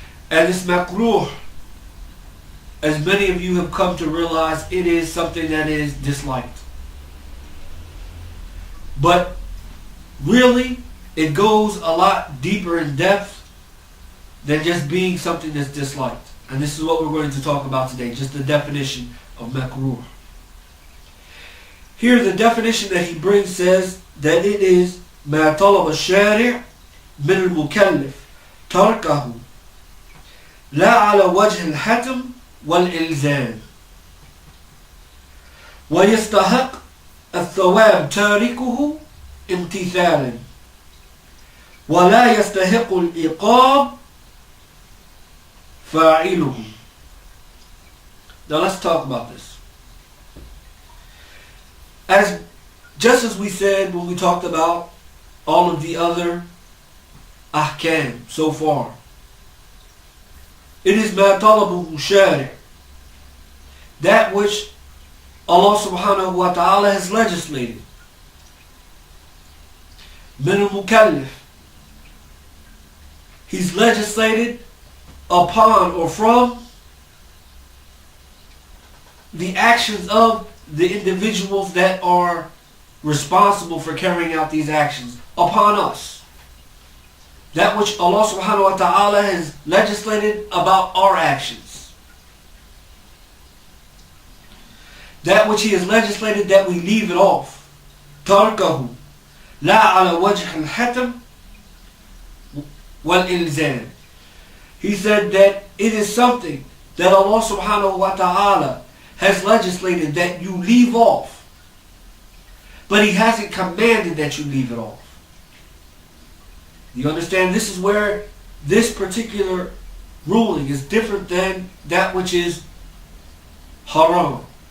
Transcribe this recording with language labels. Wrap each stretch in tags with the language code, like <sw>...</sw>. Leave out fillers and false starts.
<en>And this Makrooh, as many of you have come to realize, it is something that is disliked. But really, it goes a lot deeper in depth than just being something that's disliked. And this is what we're going to talk about today, just the definition of Makrooh. Here the definition that he brings says that it is</en> <ar>ما طلب الشارع من المكلف تركه لا على وجه الحتم والإلزام ويستحق الثواب تاركه امتثالا ولا يستحق العقاب فاعله.</ar> <en>Now let's talk about this. Just as we said when we talked about all of the other ahkam so far, it is</en> <ar>ma talabuhu shari',</ar> <en>that which Allah subhanahu wa ta'ala has legislated.</en> <ar>Min al-mukallif,</ar> <en>He's legislated upon or from the actions of the individuals that are responsible for carrying out these actions upon us. That which Allah subhanahu wa ta'ala has legislated about our actions. That which He has legislated that we leave it off.</en> <ar>تركه لا على وجه الحتم والإلزام.</ar> <en>He said that it is something that Allah subhanahu wa ta'ala has legislated that you leave off, but He hasn't commanded that you leave it off. You understand? This is where this particular ruling is different than that which is haram.</en>